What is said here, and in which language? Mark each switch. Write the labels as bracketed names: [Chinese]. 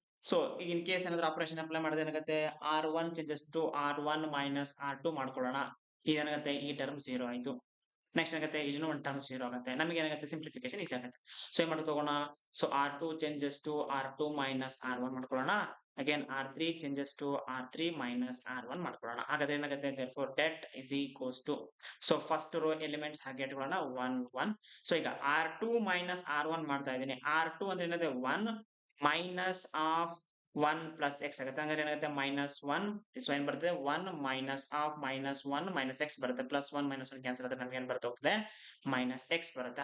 [Kannada] So in case ಏನಾದ್ರೂ operation apply ಮಾಡಿದ್ರೆ ಏನಾಗುತ್ತೆ, [English] R1 changes to R1 minus R2 [Kannada] ಮಾಡ್ಕೊಳ್ಳೋಣ. ಏನಾಗುತ್ತೆ, ಈ ಟರ್ಮ್ 0 ಆಯ್ತು. ನೆಕ್ಸ್ಟ್ ಏನಾಗುತ್ತೆ, ಇಲ್ಲಿನೂ ಒಂದು ಟರ್ಮ್ 0 ಆಗುತ್ತೆ. ನಮಗೆ ಏನಾಗುತ್ತೆ, ಸಿಂಪ್ಲಿಫಿಕೇಶನ್ ಈಸಿ ಆಗುತ್ತೆ. ಸೊ ಏನ್ ಮಾಡ್ತಾ ಹೋಗೋಣ, so [English] R2 changes to R2 minus R1 [Kannada] ಮಾಡ್ಕೊಳ್ಳೋಣ. [English] again R3 changes to R3 minus R1 [Kannada] ಮಾಡ್ಕೊಳ್ಳೋಣ. [English] ಹಾಗಾದ್ರೆ ಏನಾಗುತ್ತೆ, therefore that is equals to, so first row elements [Kannada] ಹಾಗೆ ಇಟ್ಕೊಳ್ಳೋಣ [English] 1 1. [Kannada] ಸೊ ಈಗ [English] R2 minus R1 [Kannada] ಮಾಡ್ತಾ ಇದ್ದೀನಿ. R2 ಅಂದ್ರೆ ಏನಿದೆ 1 minus of 1 ಪ್ಲಸ್ ಎಕ್ಸ್ ಆಗುತ್ತೆ. ಹಂಗಾರೆ ಏನಾಗುತ್ತೆ ಮೈನಸ್ ಒನ್. ಸೊ ಏನ್ ಬರ್ತದೆ 1 minus of minus one minus X ಬರುತ್ತೆ. Plus one minus one cancel ಆದ್ರೆ ನಮ್ಗೆ ಏನ್ ಬರ್ತಾ ಹೋಗ್ತದೆ ಮೈನಸ್ ಎಕ್ಸ್ ಬರುತ್ತೆ.